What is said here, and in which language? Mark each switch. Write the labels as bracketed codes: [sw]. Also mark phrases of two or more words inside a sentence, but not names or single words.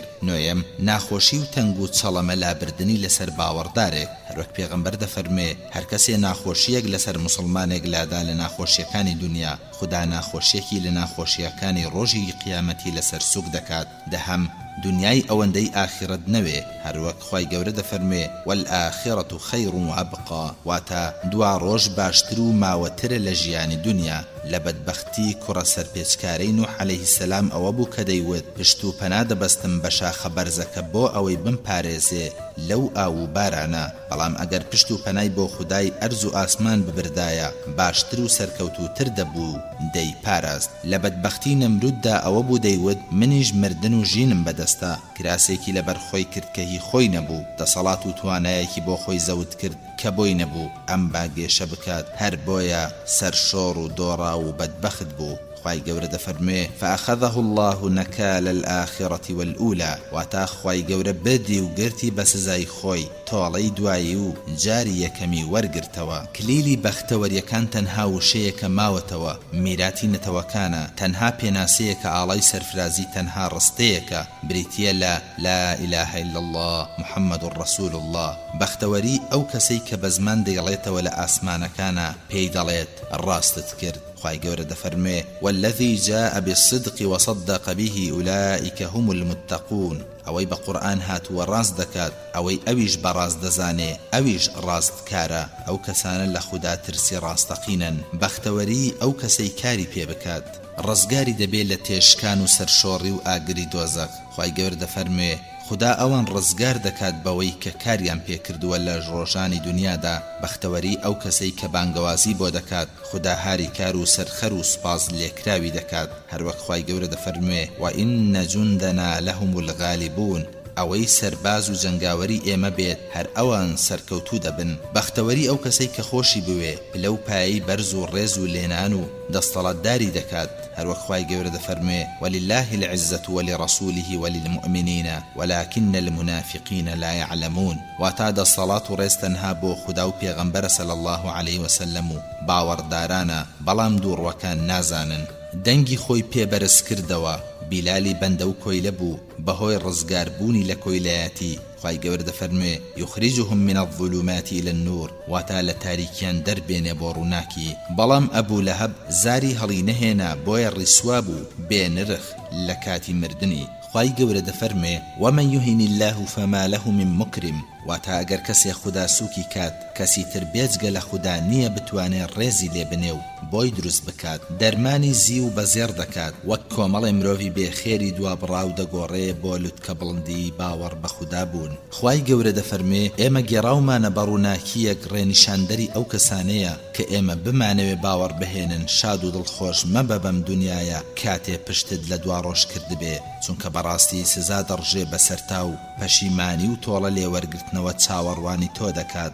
[ckb] نۆیەم، ناخۆشی و تەنگ و چەڵەمە لابردنی لەسەر باوەڕدارێک، هەروەک پێغەمبەر دەفەرمێ هەر کەسێ ناخۆشیەک لەسەر مسلمانێک لادا لە ناخۆشیەکانی دنیا، خوددا ناخۆشیەکی لە ناخۆشیەکانی ڕۆژی قیامەتی لەسەر سوک دەکات. دەهەم، دنیای ئەوەندەی ئاخرەت نەوێ، هەروەک خوای گەورە دەفەرمێ [ar] والآخرة خير وأبقى، [ckb] واتا دوا ڕۆژ باشتر و ماوەترە لە ژیانی دنیا. لە بەدبەختی کوڕە سەرپێچکارەی نوح [ar] عەلەیهی سەلام [ckb] ئەوە بوو کە دەیوت پشت و پەنا دەبەستم بە شاخە بەرزەکە بۆ ئەوەی بمپارێزێ لەو ئاو و بارانە، بەڵام ئەگەر پشت و پەنای بۆ خودای ئەرز و ئاسمان ببردایە باشتر و سەرکەوتوتر دەبوو دەی پاراست. لە بەدبەختی نەمروددا ئەوە بوو دەیوت منیش مردن و ژینم بەدەستە، کراسێکی لەبەر خۆی کرد کە هی خۆی نەبوو، دەسەڵات و توانایەکی بۆ خۆی زەوت کرد کە بۆی نەبوو ئەم باگێشە بکات، هەر بۆیە سەرشۆڕ و دۆڕا و بەدبەخت بوو. خوای گەورە دەفەرمێ [ar] فأخذه الله نكال الآخرة والأولى، [ckb] واتا خوای گەورە بردی و گرتی بە سزای خۆی تۆڵەی دوایی و جاری یەکەمی وەرگرتەوە. کلیلی بەختەوەریەکان تەنها وشەیەکە ماوەتەوە، میراتی نەتەوەکانە، تەنها پێناسەیەکە ئاڵای سەرفرازی، تەنها ڕستەیەکە بریتیە لە [ar] لا إله إلا الله محمد رسول الله. [ckb] بەختەوەری ئەو کەسەی کە بە زمان دەیڵێتەوە لە ئاسمانەکانە پێی دەڵێت ڕاستت کرد. خوای گەورە دەفەرمێ [ar] والذي جاء بالصدق وصدق به أولئك هم المتقون، [ckb] ئەوەی بە قورآن هاتووە ڕاست دەکات، ئەوەی ئەویش بەڕاست دەزانێ، ئەویش ڕاست کارە، ئەو کەسانە لە خوددا ترسی ڕاستەقینن. بەختەوەری ئەو کەسەی کاری پێ بکات، ڕزگاری دەبێت لە تێشکان و سەرشۆڕی و ئاگری دۆزەخ. خوای گەورە دەفەرمێ خدا ئەوان ڕزگار دەکات بەوەی کە کاریان پێکردووە لە ڕۆژانی دنیادا. بەختەوەری ئەو کەسەی کە بانگەوازی بۆ دەکات، خدا هاری کار و سەرخەر و سپاس لێکراوی دەکات، هەروەک خوای گەورە دەفەرمێ [ar] وإن جندنا لهم الغالبون، [ckb] ئەوەی سەرباز و جەنگاوەری ئێمە بێت هەر ئەوان سەرکەوتوو دەبن. بەختەوەری ئەو کەسەی کە خۆشی بوێ لەو پایی بەرز و ڕێز و لێنان و دەستەڵاتداری دەکات، هەروەک خوای گەورە دەفەرمێ [ar] ولله العزة ولرسوله وللمؤمنين ولكن المنافقين لا يعلمون، [ckb] واتا دەستەڵات و ڕێز تەنها بۆ خوددا و پێغەمبەرە [ar] صلی الله عليه وسلم [ckb] و باوەڕدارانە، بەڵام دووڕوەکان نازانن. دەنگی خۆی پێبەرز کردەوە، بیلالی بەندە و کۆیلە بوو بەهۆی ڕزگاربوونی لە کۆیلایەتی. خوای گەورە دەفەرمێ [ar] یخرجهم من الظلمات إلى النور، [ckb] واتا لە تاریکیان دەربێنێ بۆ ڕووناکی. بەڵام ئەبوو لەهەب زاری هەڵی نەهێنا بۆیە ڕیسوا بوو بێنرخ لە کاتی مردنی. خوای گەورە دەفەرمێ [ar] ومن يهن الله فما له من مكرم [ckb] واتە ئەگەر کەسێ خوددا سووکی کات کەسی تر بێجگە لە خوددا نییە بتوانێت ڕێزی لێ بنێ و بۆی دروست بکات دەرمانی زی و بەزێر دەکات وەک کۆمەڵی مرۆڤی بێخێری دوا بڕاو دەگۆڕێ بۆ لوتکە بڵندی باوەڕ بە خوددا بوون. خوای گەورە دەفەرمێ ئێمە گێڕاومانە بەڕووناکیەک ڕێنیشاندەری ئەو کەسانەیە کە ئێمە بمانەوێ باوەڕ بهێنن شاد و دڵخۆش مەبە بەم دنیایە کاتێ پشتت لە دوا ڕۆژ کرد بێ چونکە بەڕاستی سزا دەڕژێ بەسەرتا و پەشیمانی و تۆڵە لێوەرگرتنەوە چاوەڕوانی تۆ دەکات.